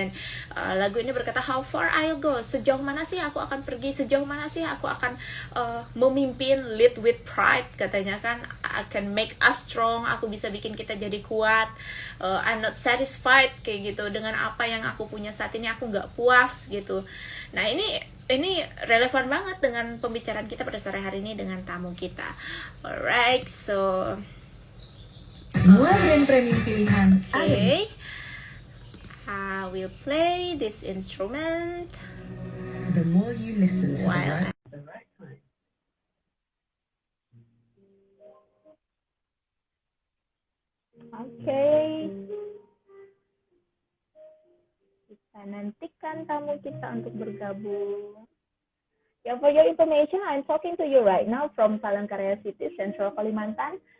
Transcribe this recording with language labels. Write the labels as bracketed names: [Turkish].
[Indonesian] Dan lagu ini berkata, [English] how far I'll go, [Indonesian] sejauh mana sih aku akan pergi, sejauh mana sih aku akan memimpin, [English] lead with pride, [Indonesian] katanya kan, [English] I can make us strong, [Indonesian] aku bisa bikin kita jadi kuat. [English] I'm not satisfied [Indonesian] kayak gitu dengan apa yang aku punya saat ini, aku nggak puas gitu. Nah, ini relevan banget dengan pembicaraan kita pada sore hari ini dengan tamu kita. [English] Alright, so [Indonesian] semua brand premium pilihan. [English] okay, I will play this instrument. The more you listen to while the Oke. [Indonesian] Kita nantikan tamu kita untuk bergabung. [English] Yeah, for your information, I'm talking to you right now from Palangkaraya City, Central Kalimantan.